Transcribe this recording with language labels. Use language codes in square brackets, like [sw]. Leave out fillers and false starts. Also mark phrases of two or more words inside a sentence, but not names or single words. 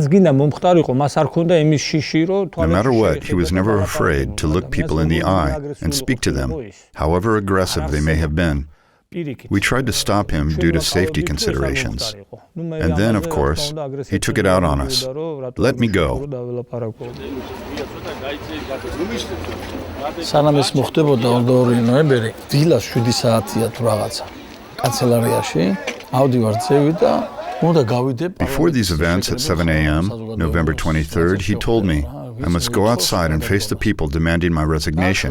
[en] matter what, he was never afraid to look people in the eye and speak to them, however aggressive they may have been. We tried to stop him due to safety considerations. And then, of course, he took it out on us. Let me go. [ka] სანამ ეს მოხდებოდა 22 ნოემბერი, დილას 7 საათია თუ რაღაცა. კანცელარიაში ავდივარ ძევი და [en] Before these events at 7 a.m., November 23rd, he told me, I must go outside and face the people demanding my resignation.